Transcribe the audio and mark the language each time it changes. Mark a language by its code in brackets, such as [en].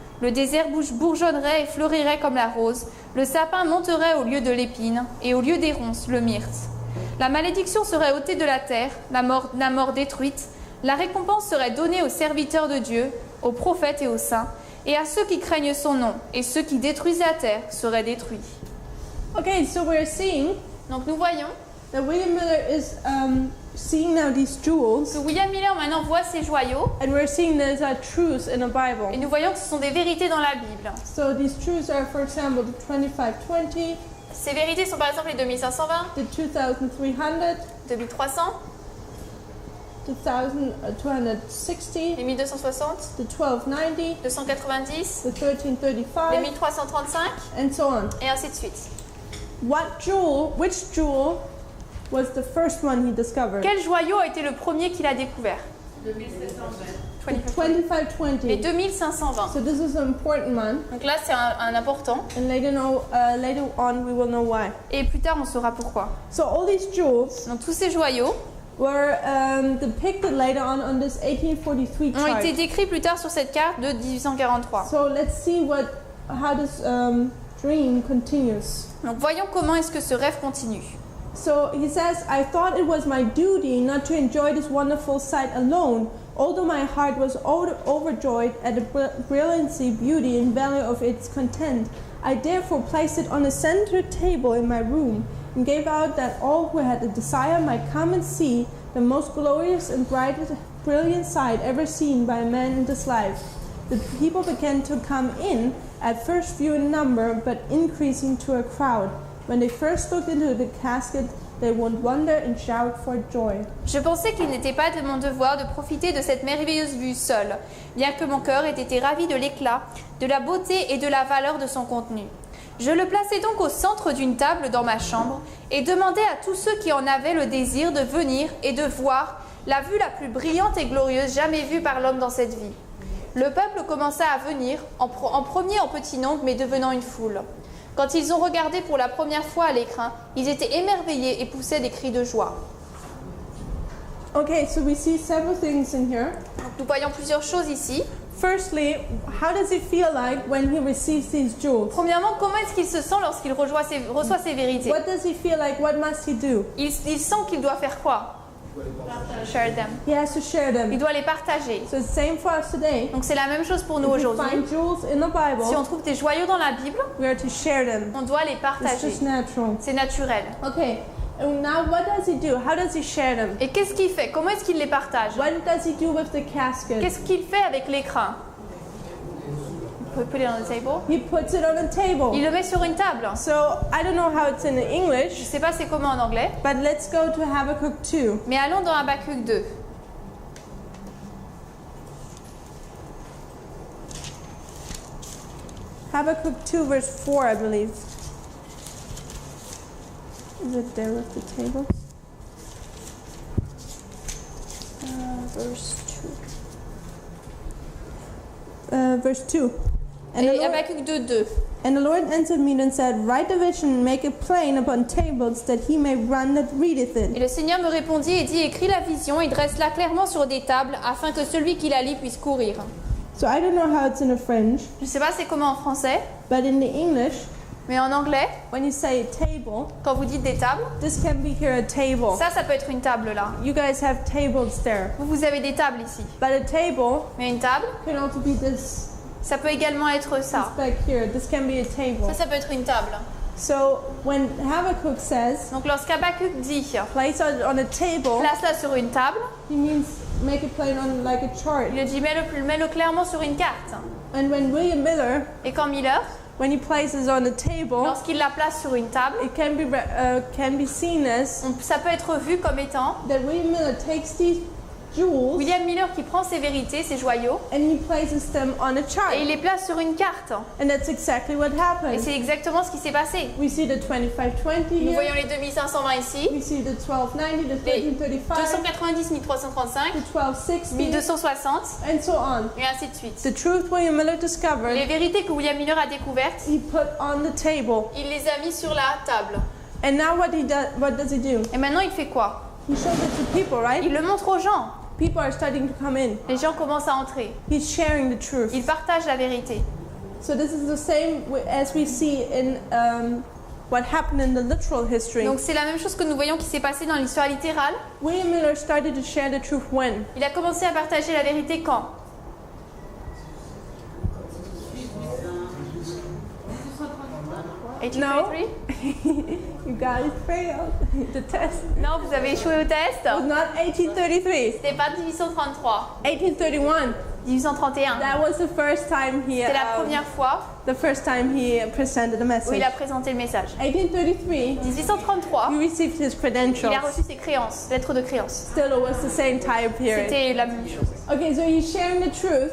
[fr] Le désert bourgeonnerait et fleurirait comme la rose, le sapin monterait au lieu de l'épine et au lieu des ronces, le myrte. La malédiction serait ôtée de la terre, la mort détruite, la récompense serait donnée aux serviteurs de Dieu, aux prophètes et aux saints, et à ceux qui craignent son nom, et ceux qui détruisent la terre seraient détruits. [en] Okay, so we're seeing [fr] Donc nous voyons [en] that William Miller is seeing now these jewels, [fr] que William Miller maintenant voit ces joyaux, [en] and we're seeing there's a truth in the [fr] et [en] Bible. [fr] nous voyons que ce sont des vérités dans la Bible. [en] So these truths are, for example, the 2520, [fr] Ces vérités sont par exemple les 2520, [en] the 2300, [fr] 2300, [en] the 1260, [fr] les 1260, [en] the 1290, [fr] 290, [en] the [fr] les [en] 1335, [fr] 1335, [en] and so on. [fr] et ainsi de suite. [en] Which jewel was the first one he discovered? [fr] Quel joyau a été le premier qu'il a découvert? [en] 2520. [fr] Les 2520. [en] So this is an important one, [fr] Donc là, c'est un important. [en] and later on we will know why. [fr] Et plus tard, on saura pourquoi. [en] So all these jewels [fr] Donc tous ces joyaux [en] were depicted later on this 1843 [fr] ont [en] chart. [fr] été décrits plus tard sur cette carte de 1843. [en] So let's see how this dream continues. [fr] Donc voyons comment est-ce que ce rêve continue. [en] So he says, I thought it was my duty not to enjoy this wonderful sight alone, although my heart was overjoyed at the brilliancy, beauty, and value of its content. I therefore placed it on a center table in my room and gave out that all who had a desire might come and see the most glorious and brightest, brilliant sight ever seen by a man in this life. The people began to come in, at first few in number, but increasing to a crowd. When they first looked into the casket, they would wonder and shout for joy. [fr] Je pensais qu'il n'était pas de mon devoir de profiter de cette merveilleuse vue seule, bien que mon cœur ait été ravi de l'éclat, de la beauté et de la valeur de son contenu. Je le plaçai donc au centre d'une table dans ma chambre et demandai à tous ceux qui en avaient le désir de venir et de voir la vue la plus brillante et glorieuse jamais vue par l'homme dans cette vie. Le peuple commença à venir, en premier en petit nombre, mais devenant une foule. Quand ils ont regardé pour la première fois à l'écran, ils étaient émerveillés et poussaient des cris de joie. [en] Okay, so we see several things in here. [fr] Donc, nous voyons plusieurs choses ici. [en] Firstly, how does he feel like when he receives these jewels? [fr] Premièrement, comment est-ce qu'il se sent lorsqu'il reçoit ces vérités? [en] What does he feel like? What must he do? [fr] Il sent qu'il doit faire quoi? [en] Share them. He has to share [fr] Il [en] them. [fr] doit les partager. [en] So it's the same for us today. [fr] Donc c'est la même chose pour nous [en] If we [fr] aujourd'hui. [en] find jewels in the [fr] Si on [en] Bible, [fr] trouve des joyaux dans la Bible, [en] we are to share them. [fr] on doit les [en] It's [fr] partager. [en] just natural. [fr] C'est naturel. [en] Okay, and now what does he do? How does he share them? [fr] Et qu'est-ce qu'il fait? Comment est-ce qu'il les partage? [en] What does he do with the casket? [fr] Qu'est-ce qu'il fait avec l'écran? [en] Put it on the table. He puts it on a table. [fr] Il le met sur une table. [en] So I don't know how it's in [fr] Je [en] English, [fr] sais pas c'est comment en anglais, [en] but let's go to Habakkuk 2. [fr] mais allons dans Habakkuk 2. [en] Habakkuk 2 verse 4, I believe. Is it there with the table? Verse 2. Verse 2. And the, [fr] Et [en] Lord, [fr] Habakkuk 2, 2. [en] and the Lord answered me and said, Write the vision and make it plain upon tables, that he may run that readeth [fr] Et [en] it. [fr] le Seigneur me répondit et dit, écris la vision et dresse-la clairement sur des tables, afin que celui qui la lit puisse courir. [en] So I don't know how it's in the French, [fr] Je sais pas c'est comment en français, [en] but in the English, [fr] mais en anglais, [en] when you say table, [fr] quand vous dites des tables, [en] this can be here a table. [fr] ça peut être une table là. [en] You guys have tables there. [fr] Vous avez des tables ici. [en] But a table [fr] Mais une table, [en] can also be this [fr] ça peut également être ça. [en] back here. This can be a table. [fr] Ça peut être une table. [en] So when Habakkuk says, [fr] Donc lorsqu'Habakkuk dit, [en] place it on a table, [fr] place-la sur une table, [en] he means make it plain on like a chart. [fr] il dit, mets-le clairement sur une carte. [en] And when William Miller, [fr] Et quand Miller, [en] when he places on a table, [fr] lorsqu'il la place sur une table, [en] it can be seen as [fr] ça peut être vu comme étant [en] that William Miller takes these jewels [fr] William Miller qui prend ses vérités, ses joyaux, [en] and he places them on a chart. [fr] et il les place sur une carte. [en] And that's exactly what [fr] Et [en] happened. [fr] c'est exactement ce qui s'est passé. [en] We see the 2520 [fr] Nous [en] here. [fr] voyons les 2520 ici, [en] We see the 1290, the [fr] les [en] 1335, [fr] 290, 1335, [en] the 1260, [fr] 1260, [en] and so on. [fr] et ainsi de suite. [en] The truth William Miller discovered, [fr] Les vérités que William Miller a découvertes, [en] he put on the table. [fr] il les a mis sur la table. [en] And now what does he do? [fr] Et maintenant, il fait quoi? [en] He shows it to people, right? [fr] Il le montre aux gens. [en] People are starting to come in. [fr] Les gens commencent à entrer. [en] He's sharing the truth. [fr] Il partage la vérité. [en] So this is the same as we see in what happened in the literal history. [fr] Donc c'est la même chose que nous voyons qui s'est passé dans l'histoire littérale. [en] William Miller started to share the truth when? [fr] Il a commencé à partager la vérité quand? [en] No. 1833? You guys failed the test. [fr] Non, vous avez échoué au test. [en] It was not 1833. [fr] C'était pas 1833, [en] 1831. [fr] 1831. [en] That was the first time he [fr] C'était la première fois [en] presented a [fr] où [en] message. [fr] il a présenté le message. [en] 1833. [fr] 1833, [en] He received his [fr] il [en] credentials. [fr] a reçu ses créances, lettres de créance. [en] Still, it was the same time period. [fr] C'était la même chose. [en] Okay, so he's sharing the truth.